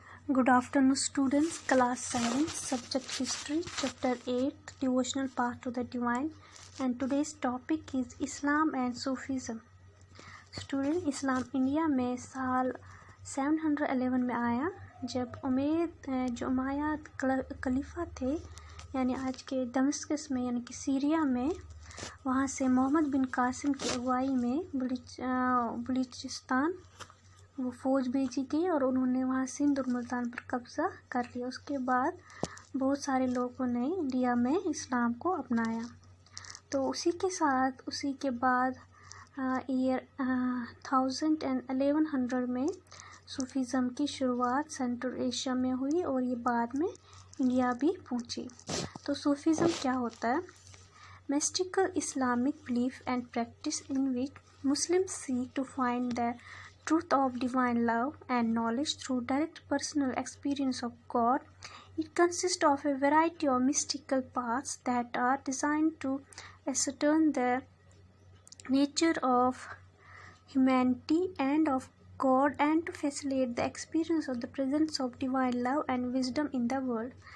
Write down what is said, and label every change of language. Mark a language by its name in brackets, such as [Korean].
[English] Good afternoon, students. Class 7, Subject History, Chapter 8, Devotional Path to the Divine. And today's topic is Islam and Sufism. [Hindi] Student, Islam India में साल 711 में आया, जब जो Umayyad खलीफा थे, यानी आज के दमिश्क में यानी कि सीरिया में, वहाँ से मोहम्मद बिन कासिम की अगुवाई में बलूचिस्तान वो फ़ौज भेजी गई और उन्होंने वहाँ सिंध और मुल्तान पर कब्ज़ा कर लिया। उसके बाद बहुत सारे लोगों ने इंडिया में इस्लाम को अपनाया। तो उसी के बाद ईयर 1100 में सूफीज़म की शुरुआत सेंट्रल एशिया में हुई और ये बाद में इंडिया भी पहुँची। तो सूफीज़म क्या होता है? [English] Mystical Islamic belief and practice in which Muslims seek to find the truth of divine love and knowledge through direct personal experience of God. It consists of a variety of mystical paths that are designed to ascertain the nature of humanity and of God and to facilitate the experience of the presence of divine love and wisdom in the world.